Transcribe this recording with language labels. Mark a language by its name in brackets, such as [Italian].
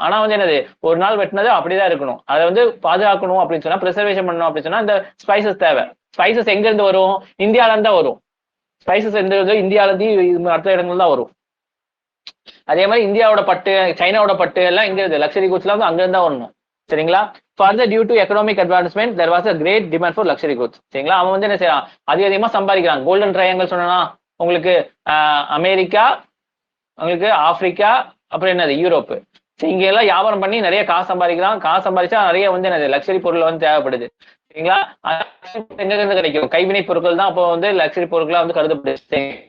[Tamil] ஆனா வந்து என்னது, ஒரு நாள் வெட்டினது அப்படிதான் இருக்கணும். அதை வந்து பாதுகாக்கணும் அப்படின்னு சொன்னா, ப்ரிசர்வேஷன் பண்ணணும் அப்படின்னு சொன்னா இந்த ஸ்பைசஸ் தேவை. ஸ்பைசஸ் எங்க இருந்து வரும், இந்தியால இருந்து தான் வரும். ஸ்பைசஸ் எந்த இந்தியால இருந்து அடுத்த இடங்கள் தான் வரும். அதே மாதிரி இந்தியாவோட பட்டு, சைனாவோட பட்டு எல்லாம் இங்க இருந்து லக்ஸரி கூட்ஸ்லாம் வந்து அங்க இருந்தா வரணும் சரிங்களா. [English] Further, due to economic advancement, there was a great demand for luxury goods. [Tamil] சரிங்களா. அவன் வந்து என்ன செய்யறான், அதிகமா சம்பாதிக்கிறான். கோல்டன் ட்ரையாங்கல் சொன்னா உங்களுக்கு அமெரிக்கா, உங்களுக்கு ஆப்பிரிக்கா, அப்புறம் என்னது யூரோப்பு. இங்க எல்லாம் வியாபாரம் பண்ணி நிறைய காசு சம்பாதிக்கிறான். காசு சம்பாதிச்சா நிறைய வந்து என்னது லக்ஸரி பொருள் வந்து தேவைப்படுது சரிங்களா. எங்க இருந்து கிடைக்கும், கைவினை பொருட்கள் தான் அப்போ வந்து லக்ஸரி பொருட்களா வந்து கருதப்படுது.